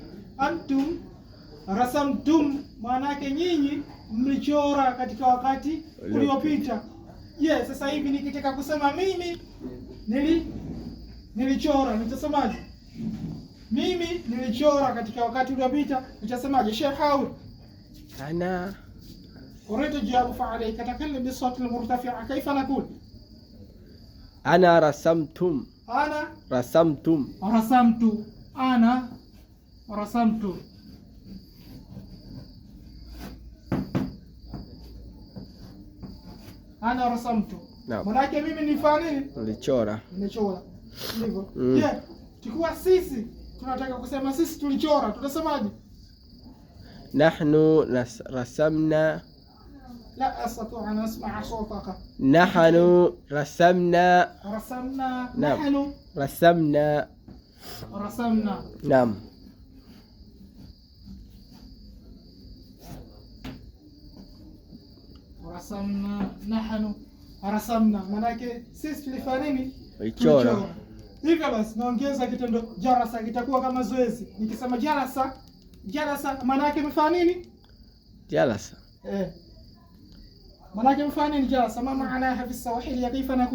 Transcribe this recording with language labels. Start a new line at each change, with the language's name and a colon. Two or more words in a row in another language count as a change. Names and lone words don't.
Arabic: أنتم رسمتم,
Swahili: maana yake nyinyi mlichora katika wakati uliopita. Yes, sasa hivi nikitaka kusema mimi nilichora, nitasemaje? Mimi nilichora katika wakati uliopita, nitasemaje? Sheikh Hawil,
Arabic: ana أريد تجاوب فعليك. أتكلم بالصوت المرتفع. كيف نقول؟ أنا رسمتم. أنا رسمتم. رسمت. أنا رسمت. أنا رسمت. نعم.
Swahili: Manake mimi nilifanya nini? Nilichora. Nilichora. Ndivyo. Je, tukiwa sisi tunataka kusema sisi tulichora, tutasemaje?
Arabic: نحن رسمنا. لا أستطيع أن أسمع صوتك. نحن رسمنا. رسمنا. نعم. نحن رسمنا. رسمنا. نعم. رسمنا. نحن رسمنا.
Swahili: Manake sisi tulifanya nini? Tulichora. Hivyo basi naongeza kitendo jalasa, kitakuwa kama zoezi. Nikisema jalasa manake mfanya nini? Jalasa. manake mfanya nini
Arabic: jalasa? ما معناها في السواحيلية كيف نقول?